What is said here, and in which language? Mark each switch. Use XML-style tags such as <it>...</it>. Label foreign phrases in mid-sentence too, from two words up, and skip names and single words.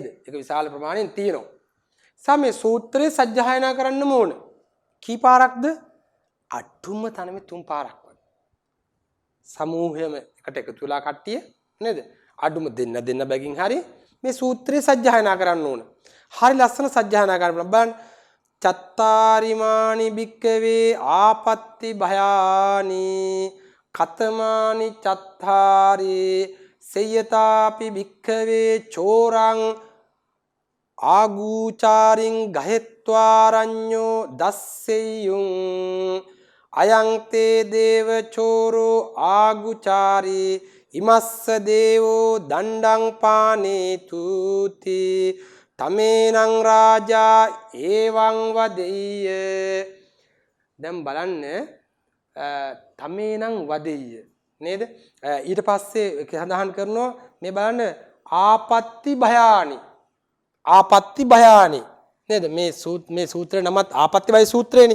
<si>ඒක විශාල ප්‍රමාණයෙන් තියෙනවා. සමේ සූත්‍රයේ සජ්ජායනා කරන්නම ඕන. කී පාරක්ද? අටුම තනමේ 3 පාරක් වගේ. සමූහයම එකට එකතු වෙලා කට්ටිය නේද? අඩුම දෙන්න බැගින් හරි මේ සූත්‍රයේ සජ්ජායනා කරන්න ඕන. හරි ලස්සන සජ්ජායනා කරන්න බලන්න.</si> <pi>චත්තාරිමානි භික්කවේ ආපත්ති භයානි කතමානි චත්තාරි සේයතාපි භික්කවේ චෝරං ආගූචාරින් ගහෙත්වාරඤ්ඤෝ දස්සෙය්‍යුං අයං තේ දේව චෝරෝ ආගුචාරි ඉමස්ස දේවෝ දණ්ඩං පානේතුති තමේනං රාජා ඒවං වදෙය්‍ය.</pi> <si>දැන් බලන්න</si> <pi>තමේනං වදෙය්‍ය</pi> <si>නේද? ඊට පස්සේ සඳහන් කරනවා මේ බලන්න</si> <pi>ආපත්ති භයානි ආපත්ති භයානි</pi> <si>නේද? මේ සූත්‍රේ නමත් ආපත්ති භය සූත්‍රේනේ.</si>